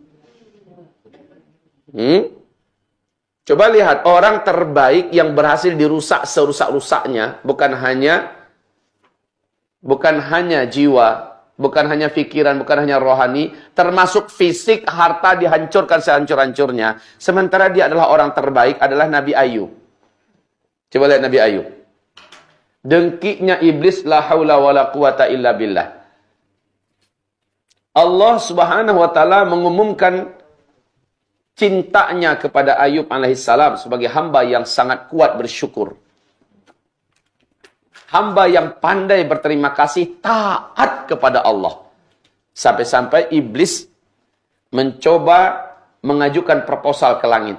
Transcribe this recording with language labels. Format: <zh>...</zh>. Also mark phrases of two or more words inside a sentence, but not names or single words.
<id>Coba lihat, orang terbaik yang berhasil dirusak serusak-rusaknya, bukan hanya jiwa, bukan hanya pikiran, bukan hanya rohani, termasuk fisik, harta dihancurkan sehancur-hancurnya. Sementara dia adalah orang terbaik, adalah Nabi Ayub. Coba lihat Nabi Ayub. Dengkinya iblis,</id> <ar>لا حول ولا قوة إلا بالله.</ar> <id>Allah</id> <ar>سبحانه وتعالى</ar> <id>mengumumkan cintanya kepada Ayub alaihissalam sebagai hamba yang sangat kuat bersyukur. Hamba yang pandai berterima kasih, taat kepada Allah. Sampai-sampai iblis mencoba mengajukan proposal ke langit.</id>